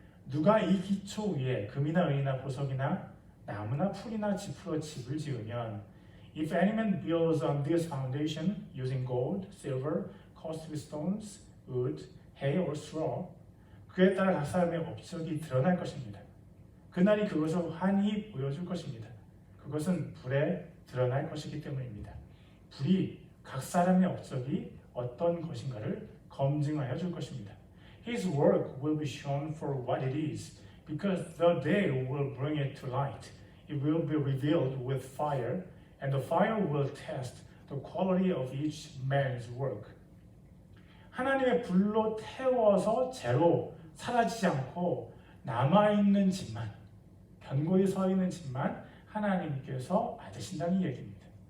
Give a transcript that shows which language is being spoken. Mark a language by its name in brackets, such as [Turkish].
[Korean] 누가 이 기초 위에 금이나 은이나 보석이나 나무나 풀이나 짚으로 집을 지으면 [English] If any man builds on this foundation using gold, silver, costly stones, wood, hay or straw, [Korean] 그에 따라 각 사람의 업적이 드러날 것입니다. 그날이 그것을 환히 보여줄 것입니다. 그것은 불에 드러날 것이기 때문입니다. 불이 각 사람의 업적이 어떤 것인가를 검증하여 줄 것입니다. [English] His work will be shown for what it is, because the day will bring it to light. It will be revealed with fire, and the fire will test the quality of each man's work. [Korean] 하나님의 불로 태워서 재로 사라지지 않고 남아있는 집만, 견고히 서 있는 집만 하나님께서 받으신다는 얘기입니다.